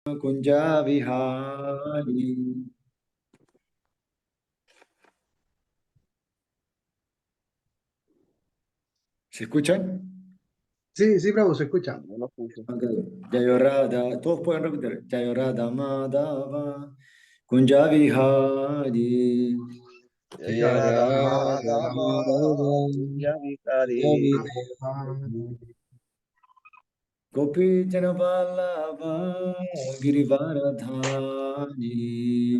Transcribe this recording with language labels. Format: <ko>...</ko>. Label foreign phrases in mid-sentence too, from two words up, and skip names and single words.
<sa>Kunja Vihari.</sa> <es>¿Se escuchan? Sí, sí, Bravo, se escucha. No lo escucho. Ok.</es> <sa>Jayo Radha,</sa> <es>todos pueden repetir.</es> <sa>Jayo Radha Madhava Kunja Vihari. Jaya Radha Madhava Kunja Vihari. Gopi Jana Vallabha Girivaradhari.</sa>